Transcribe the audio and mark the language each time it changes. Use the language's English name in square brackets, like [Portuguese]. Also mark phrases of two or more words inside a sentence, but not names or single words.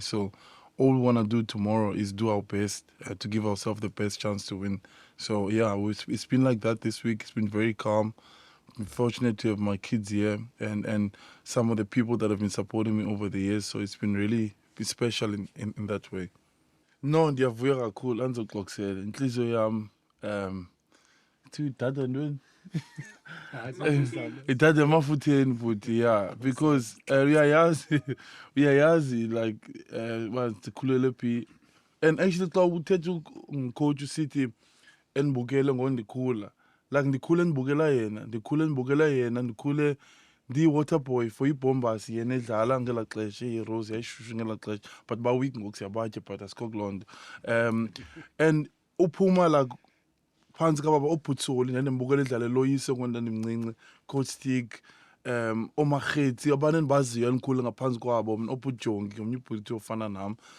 [English] So all we want to do tomorrow is do our best to give ourselves the best chance to win. So yeah, it's been like that this week. It's been very calm. I'm fortunate to have my kids here and some of the people that have been supporting me over the years. So it's been really special in that way. No, [Xhosa] ndiyavuya kakhulu andizoxoxela inhliziyo yami to ithatha ntweni ithatha emafutheni futhi [English] yeah because [Xhosa] uyayazi like sikhulele phi [English] and actually [Xhosa] xa uthetha umcoach usithi endibukele ngondikhula like ndikhule ndikhule ndiyi- [English] water boy for [Xhosa] iBombers yena edlala ngelaa xesha i-Rose yayishushu ngelaa xesha but ba-weak ngoku siyabatya but asikho kuloo nto and uphuma like phantsi kababa oBhutsoli ndandimbukela edlala eloyise ngoku ndandimncinci coach Stick oMarhetsi abantu endibaziyo endikhule ngaphantsi kwabo mna oBhujongi ngomnye ubhuti ofana nam